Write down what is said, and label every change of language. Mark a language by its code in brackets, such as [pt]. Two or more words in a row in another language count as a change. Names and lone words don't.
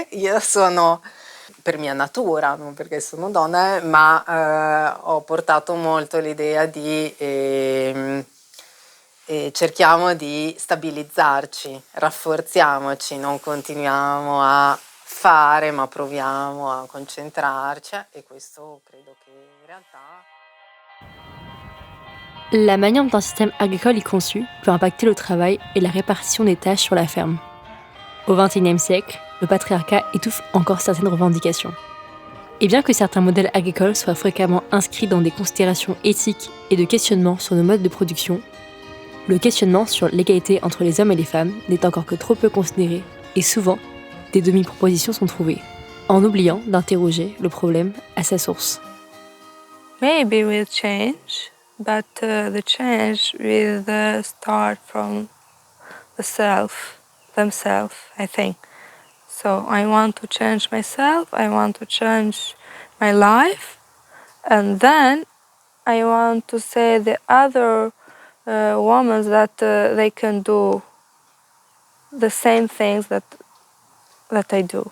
[it] Io sono, per mia natura, non perché sono donna, ma ho portato molto l'idea di cerchiamo di stabilizzarci, rafforziamoci, non continuiamo a fare, ma proviamo a concentrarci, e questo credo che in realtà... [fr] La manière dont un système agricole est conçu peut impacter le travail et la répartition des tâches sur la ferme. Au XXIe siècle, le patriarcat étouffe encore certaines revendications. Et bien que certains modèles agricoles soient fréquemment inscrits dans des considérations éthiques et de questionnement sur nos modes de production, le questionnement sur l'égalité entre les hommes et les femmes n'est encore que trop peu considéré et souvent, des demi-propositions sont trouvées, en oubliant d'interroger le problème à sa source. [en] Maybe we'll change, but the change will start from themselves, I think. So I want to change myself, I want to change my life, and then I want to say the other women that they can do the same things that I do.